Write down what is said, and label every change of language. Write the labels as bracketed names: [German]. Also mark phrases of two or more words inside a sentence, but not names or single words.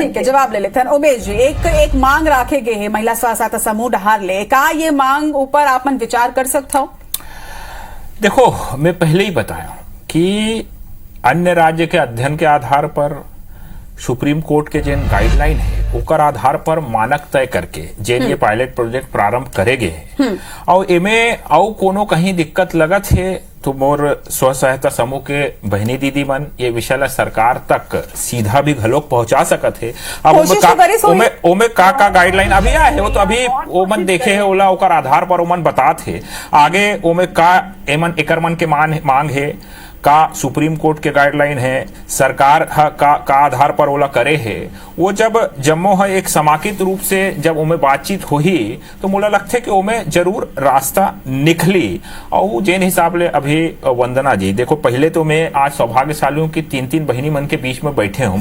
[Chhattisgarhi] ठीक है, जवाब ले लेते हैं उमेश जी। एक मांग रखे गए है महिला स्व सहायता समूह डहार ले, का ये मांग ऊपर आप मन विचार कर सकते हो? देखो, मैं पहले ही बताया कि अन्य राज्य के अध्ययन के आधार पर सुप्रीम कोर्ट के जिन गाइडलाइन है ओकर आधार पर मानक तय करके जिन ये [English] pilot project [Chhattisgarhi] प्रारंभ करेगे और एमे और कोनो कहीं दिक्कत लगत है तो मोर स्व सहायता समूह के बहनी दीदी मन ये विषय ला सरकार तक सीधा भी घलोक पहुंचा सकत है। अब ओमे का गाइडलाइन अभी आए है वो तो अभी वो मन देखे है, ओला ओकर आधार पर ओमन बतात है आगे ओमे का एमन एकर मन के मांग है का सुप्रीम कोर्ट के गाइडलाइन है, सरकार का आधार पर ओला करे है। वो जब जम्मो है एक समाकित रूप से जब उमें बातचीत हुई तो मोला लगते कि उमें जरूर रास्ता निकली। और जिन हिसाब ले अभी वंदना जी देखो, पहले तो मैं आज सौभाग्यशाली हूँ कि 3 बहनी मन के बीच में बैठे हूँ।